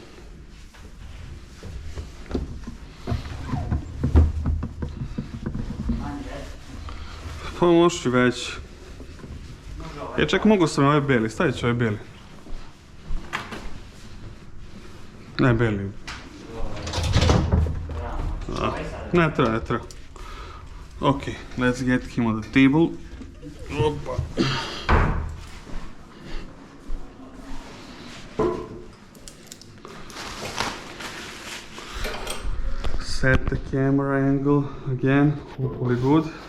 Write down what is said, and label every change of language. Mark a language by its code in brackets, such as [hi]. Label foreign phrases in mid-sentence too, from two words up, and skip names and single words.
[sr] Pa možeš i već. Čak mogu sam ovaj beli, stavit ću ovaj beli. Ne beli. Ne treba. [en] Ok, let's get him on the table. [sr] Opa. [en] Set the camera angle again, hopefully good.